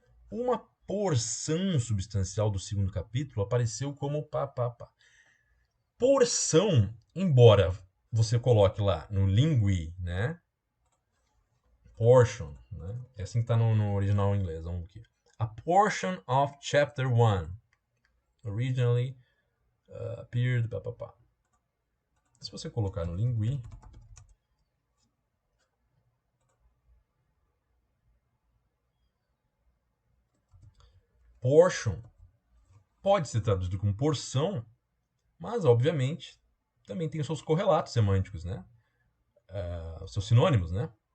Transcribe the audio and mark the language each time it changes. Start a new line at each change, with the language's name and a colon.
Portuguese: Uma porção substancial do segundo capítulo apareceu como Porção, embora você coloque lá no lingui, né? Portion, né? É assim que está no original em inglês. Vamos aqui.
English: A portion of chapter 1 originally appeared.
Portuguese: Se você colocar no lingui, portion pode ser traduzido como porção, mas obviamente também tem os seus correlatos semânticos, né? Os seus sinônimos, né?